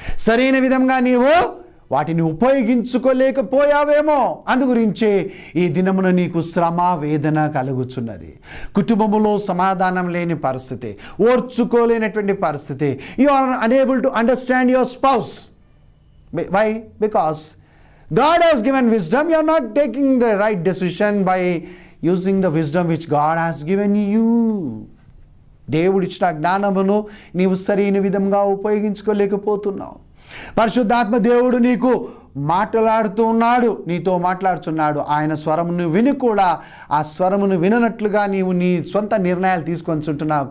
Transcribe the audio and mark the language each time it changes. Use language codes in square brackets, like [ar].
[te] సరైన విధంగా నీవు వాటిని ఉపయోగించుకోలేకపోయావేమో. అందుగురించే ఈ దినమున నీకు శ్రమ, వేదన కలుగుచున్నది. కుటుంబములో సమాధానం లేని పరిస్థితి, ఓర్చుకోలేనటువంటి పరిస్థితి. [en] You are unable to understand your spouse. Why? Because God has given wisdom. You are not taking the right decision by using the wisdom which God has given you. [te] దేవుడిచ్చిన జ్ఞానమును నీవు సరైన విధంగా ఉపయోగించుకోలేకపోతున్నావు. పరిశుద్ధాత్మ దేవుడు నీకు మాట్లాడుతూ ఉన్నాడు, నీతో మాట్లాడుతున్నాడు. ఆయన స్వరమును విని కూడా ఆ స్వరమును విననట్లుగా నీవు నీ సొంత నిర్ణయాలు తీసుకొంచుంటున్నావు.